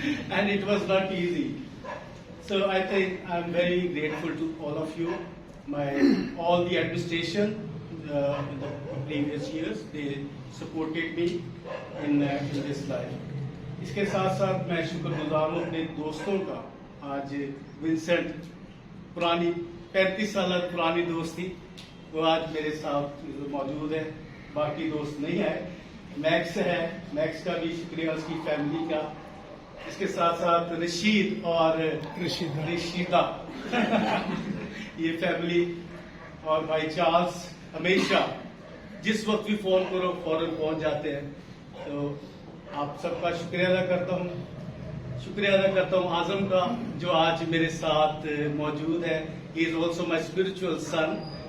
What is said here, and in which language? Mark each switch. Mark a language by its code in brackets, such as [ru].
[en] And it was not easy. So I think I'm very grateful to all of you, all the administration in the previous years. They supported me in this life. [ur] اس کے ساتھ ساتھ میں شکر گزار ہوں اپنے دوستوں کا. آج ونسنٹ, پرانی 35 سالہ پرانی دوست تھی, وہ آج میرے ساتھ موجود ہے, باقی دوست نہیں آئے. میکس ہے, میکس کا بھی شکریہ, اس کی فیملی کا. اس کے ساتھ ساتھ رشید اور رشیدہ یہ فیملی, اور بھائی چارلز ہمیشہ جس وقت بھی فون کرو فوراً پہنچ جاتے ہیں. تو آپ سب کا شکریہ ادا کرتا ہوں. شکریہ ادا کرتا ہوں اعظم کا جو آج میرے ساتھ موجود ہے. [en] he is also my spiritual son.